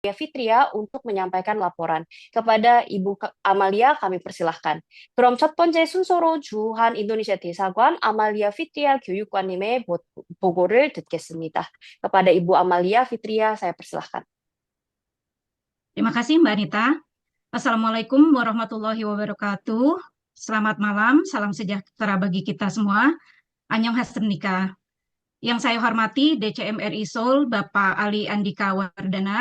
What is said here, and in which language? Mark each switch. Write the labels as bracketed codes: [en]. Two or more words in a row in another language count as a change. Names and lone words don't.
[id] Fitria untuk menyampaikan laporan. Kepada Ibu Amalia kami persilahkan. [ko] 그럼 첫 번째 순서로 주한 인도네시아 대사관 아말리아 피트리아 교육관님의 보고를 듣겠습니다. [id] kepada Ibu Amalia Fitria saya persilahkan. Terima kasih Mbak Anita. [ar] السلام عليكم ورحمة الله وبركاته. [id] Selamat malam, salam sejahtera bagi kita semua. [ko] Annyeonghaseyo. [id] Yang saya hormati DCM RI Seoul, Bapak Ali Andika Wardana.